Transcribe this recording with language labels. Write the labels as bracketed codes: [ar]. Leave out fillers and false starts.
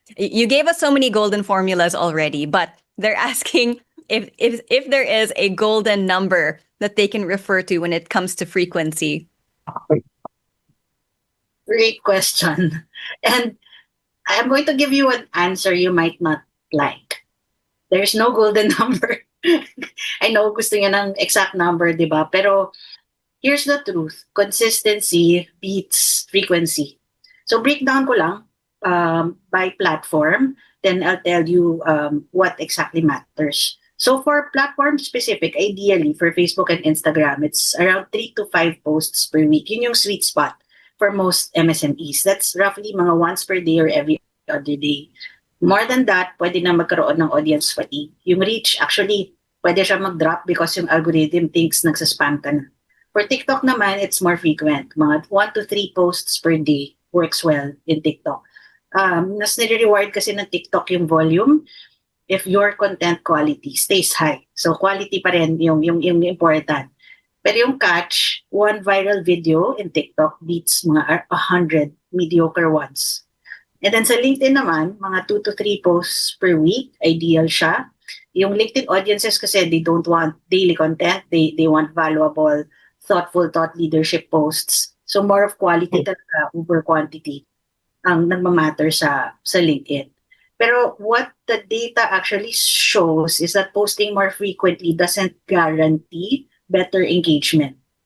[en] You gave us so many golden formulas already, but they're asking if there is a golden number that they can refer to when it comes to frequency. Great question. And I'm going to give you an answer you might not like. There's no golden number. I know [tl] gusto niya ng exact number, di ba? [en] Pero here's the truth. Consistency beats frequency. So breakdown ko lang by platform. then I'll tell you what exactly matters. So for platform specific, ideally for Facebook and Instagram, it's around 3 to 5 posts per week. Yun yung sweet spot for most MSMEs. That's roughly mga once per day or every other day. More than that, [tl] pwede na magkaroon ng audience fatigue. Yung reach, actually, pwede siya mag-drop because yung algorithm thinks nagsaspam ka na. [en] For TikTok naman, it's more frequent. Mga 1 to 3 posts per day works well in TikTok. [tl] Mas nire-reward kasi ng [en] TikTok yung volume if your content quality stays high. So quality pa rin yung important. Pero yung catch, one viral video in TikTok beats mga 100 mediocre ones. And then sa LinkedIn naman, mga 2 to 3 posts per week, ideal siya. Yung LinkedIn audiences kasi they don't want daily content, they want valuable, thoughtful thought leadership posts. So more of quality talaga over quantity ang nagmamatter sa LinkedIn. Pero what the data actually shows is that posting more frequently doesn't guarantee better engagement.